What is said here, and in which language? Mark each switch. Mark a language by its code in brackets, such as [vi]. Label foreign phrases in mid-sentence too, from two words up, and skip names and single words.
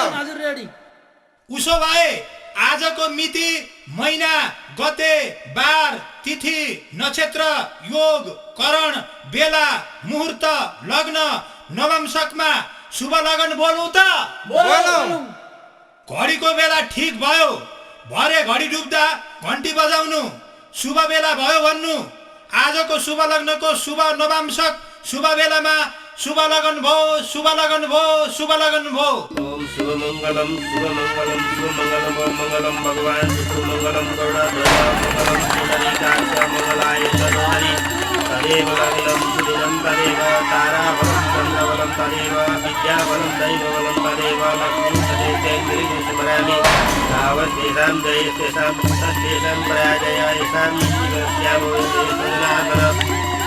[ne] उसो भए आजको मिति, महिना, गते, बार, तिथि, नक्षत्र, योग, करण, बेला, मुहूर्त, लग्न, नवंशकमा शुभ लगन बोलौँ त? बोलौँ। घडीको बेला ठिक भयो, भरे घडी डुब्दा घन्टी बजाउनु, शुभ बेला भयो भन्नु। आजको शुभ लग्नको शुभ नवांशक शुभ बेलामा शुभ लगन भो, शुभ लगन भो, शुभ लगन भो। [sa] ओम शुभ मंगलम भगवान शुभ मंगलम गरुडाध्वजा मंगलम श्रीहरिकाक्ष मंगलाय तदहरि तदेव लग्नं सुदिनं तदेव ताराबलं चन्द्रबलं तदेव विद्याबलं दैवबलं तदेव लक्ष्मीं सदेशेन्द्रियं स्मरामि तावद्देशां जयस्तेषां तस्तेषां पराजय येषां जीवस्यामो सजनार्दन